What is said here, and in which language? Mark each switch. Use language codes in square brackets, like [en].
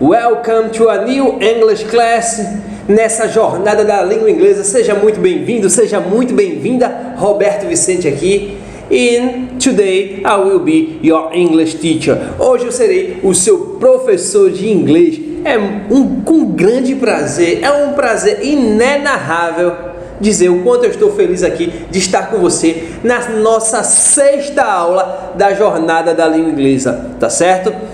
[en] Welcome to a new English class. [pt] Nessa jornada da língua inglesa, seja muito bem-vindo, seja muito bem-vinda. Roberto Vicente aqui. [en] And today I will be your English teacher. [pt] Hoje eu serei o seu professor de inglês. Com grande prazer, é um prazer inenarrável dizer o quanto eu estou feliz aqui de estar com você na nossa sexta aula da jornada da língua inglesa, tá certo?